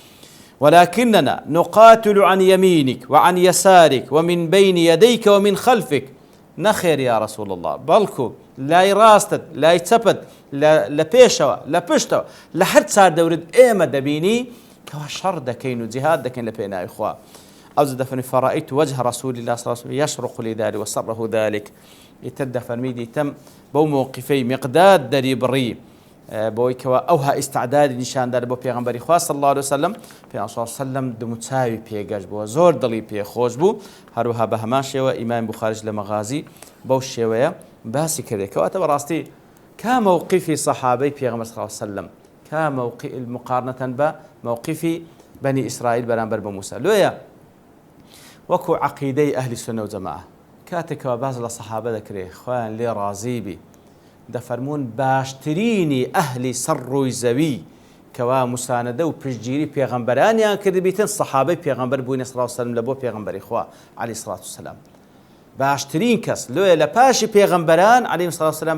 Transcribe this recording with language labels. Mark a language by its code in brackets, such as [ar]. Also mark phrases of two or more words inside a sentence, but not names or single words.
[ar] ولكننا نقاتل عن يمينك وعن يسارك ومن بين يديك ومن خلفك نخير يا رسول الله [ckb] بلكو لای ڕاستت لای چەپت لە پێشەوە لە پشتەوە لە هەر چاردەورت ئێمە دەبینی کەوا شەڕ دەکەین و جیهاد دەکەین لە پێناوی خوا ئەو دەفەرمی [ar] فەڕائیت وجه رسول الله صلى الله عليه وسلم يشرق لذلك وسره ذلك [ckb] ئیتر دەفەرمی دیتم بەو مووقفەی مقداد دەری بڕی بۆی کەوا ئەوها ئیستعدادی نیشاندار بۆ پێغەمبەری خوا [ar] صلی الله عليه وسلم [ckb] پێغەمبەر [ar] صلی الله عليه وسلم [ckb] دموچاوی پێگەشت بووە زۆر دڵی پێخۆش بوو هەروەها بە هەمان شێوە ئیمام بوخاریش لە مەغازی بەو شێوەیە باسی کردێت کەواتە بەڕاستی کا مووقفی سەحابەی پێغەمبەر [ar] صلی الله عليه وسلم [ckb] کا مقارنة بە مووقفی بني إسرائيل بەرامبەر بە موسى لۆیە وەکو عەقیدەی ئەهلی سونە و جەماعە کاتێکەوە باز لە سەحابە دەکرێت خۆیان لێ ڕازی بی دەفەرمون باشترینی ئەهلی سەر ڕووی زەوی کەوا موسانەدە و پشتگیری پێغەمبەرانیان کردبیتن سەحابەی پێغەمبەر بوونی [ar] صلی الله عليه وسلم [ckb] لە بۆ پێغەمبەری خوا [ar] عەلەیهی سڵات وسەلام [ckb] باشترین کەس لۆیە لە پاشی پێغەمبەران [ar] عەلەیهیم سڵات وسەلام